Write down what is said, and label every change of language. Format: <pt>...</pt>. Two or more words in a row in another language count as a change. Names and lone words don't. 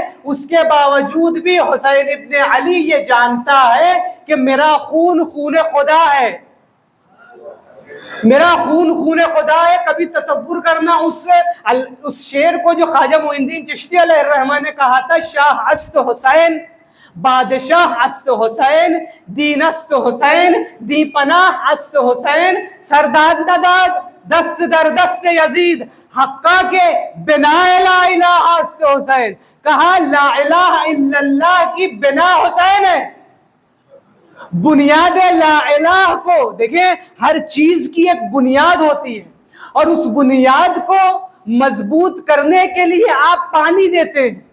<ur>اس کے باوجود بھی حسین ابن علی یہ جانتا ہے کہ میرا خون خون خدا ہے، میرا خون خون خدا ہے. کبھی تصور کرنا اس شعر کو جو خواجہ معین الدین چشتی علیہ الرحمہ نے کہا تھا،</ur> <fa>شاہ است حسین بادشاہ است حسین، دین است حسین دی پناہ است حسین، سرداد داد دست در دست یزید حقا کے بنا لا الہ است حسین.</fa> <ur>کہا</ur> <ar>لا الہ الا اللہ</ar> <ur>کی بنا حسین ہے. بنیاد</ur> <ar>لا الہ</ar> <ur>کو دیکھیں، ہر چیز کی ایک بنیاد ہوتی ہے اور اس بنیاد کو مضبوط کرنے کے لیے آپ پانی دیتے ہیں.</ur>